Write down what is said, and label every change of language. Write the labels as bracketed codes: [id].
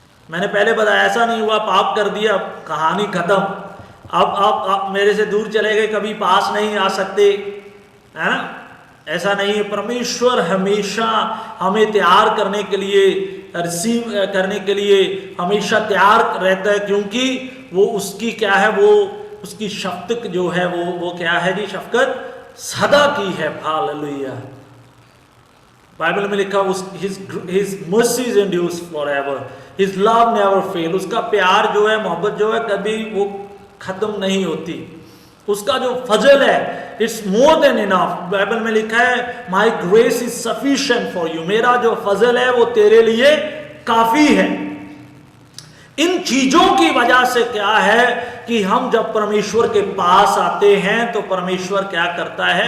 [hi] मैंने पहले बताया, ऐसा नहीं हुआ पाप कर दिया कहानी खत्म, अब आप मेरे से दूर चले गए, कभी पास नहीं आ सकते, है ना? ऐसा नहीं है। परमेश्वर हमेशा हमें तैयार करने के लिए, रिसीव करने के लिए हमेशा तैयार रहता है, क्योंकि वो उसकी क्या है? वो उसकी शफकत जो है वो क्या है जी? शफकत सदा की है। हालेलुया। बाइबल में लिखा [en] his mercies endures forever, his love never fail। [hi] उसका प्यार जो है, मोहब्बत जो है, कभी वो खत्म नहीं होती। उसका जो फजल है, [en] It's more than enough. [hi] Bible में लिखा है [en] My grace is sufficient for you. [hi] मेरा जो फजल है वो तेरे लिए काफी है। इन चीजों की वजह से क्या है कि हम जब परमेश्वर के पास आते हैं तो परमेश्वर क्या करता है?